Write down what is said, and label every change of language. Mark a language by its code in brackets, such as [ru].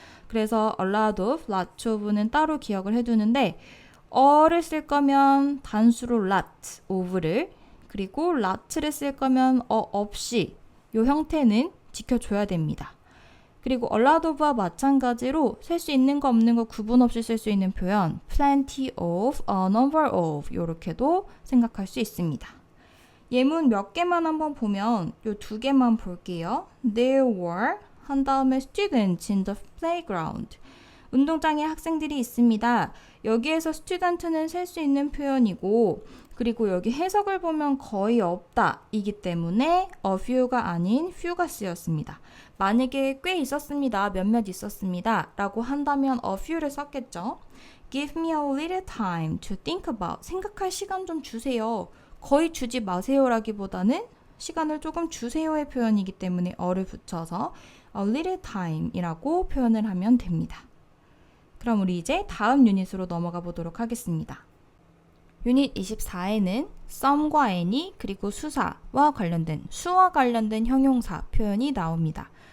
[ko] 그래서 a lot of, lot of는 따로 기억을 해두는데 어를 쓸 거면 단수로 lot of를 그리고 lot를 쓸 거면 없이 이 형태는 지켜줘야 됩니다. 그리고 a lot of와 마찬가지로 셀 수 있는 거 없는 거 구분 없이 쓸 수 있는 표현 plenty of, a number of 이렇게도 생각할 수 있습니다. 예문 몇 개만 한번 보면 이 두 개만 볼게요. [en] There were [ko] 한 다음에 [en] students in the playground. [ko] 운동장에 학생들이 있습니다. 여기에서 student는 셀 수 있는 표현이고 그리고 여기 해석을 보면 거의 없다 이기 때문에 a few가 아닌 few가 쓰였습니다. 만약에 꽤 있었습니다. 몇몇 있었습니다. 라고 한다면 a few를 썼겠죠. [en] Give me a little time to think about. [ko] 생각할 시간 좀 주세요. 거의 주지 마세요 라기보다는 시간을 조금 주세요의 표현이기 때문에 어를 붙여서 a little time 이라고 표현을 하면 됩니다. 그럼 우리 이제 다음 유닛으로 넘어가 보도록 하겠습니다. 유닛 24에는 some과 any 그리고 수사와 관련된 수와 관련된 형용사 표현이 나옵니다.